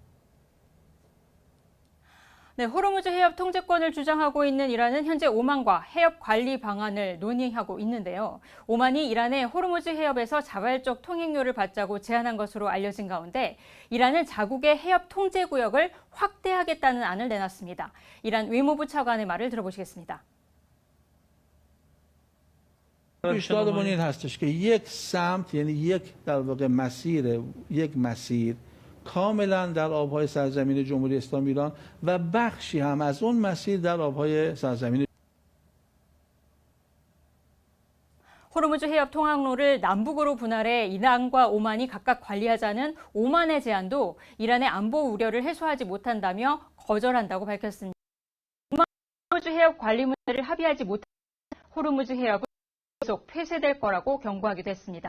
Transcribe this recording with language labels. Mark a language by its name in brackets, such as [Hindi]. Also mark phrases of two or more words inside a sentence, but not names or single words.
[Korean] 네, 호르무즈 해협 통제권을 주장하고 있는 이란은 현재 오만과 해협 관리 방안을 논의하고 있는데요. 오만이 이란의 호르무즈 해협에서 자발적 통행료를 받자고 제안한 것으로 알려진 가운데 이란은 자국의 해협 통제 구역을 확대하겠다는 안을 내놨습니다. 이란 외무부 차관의 말을 들어보시겠습니다. [Persian] پیشنهادمون این هستش که یک سمت یعنی در واقع یک مسیر کاملا در آبهای سرزمین جمهوری اسلامی ایران و بخشی هم از اون مسیر در آبهای سرزمین [Korean] 호르무즈 해협 통항로를 남북으로 분할해 이란과 오만이 각각 관리하자는 오만의 제안도 이란의 안보 우려를 해소하지 못한다며 거절한다고 밝혔습니다. 호르무즈 해협 관리 문제를 합의하지 못한 호르무즈 해협은 계속 폐쇄될 거라고 경고하기도 했습니다.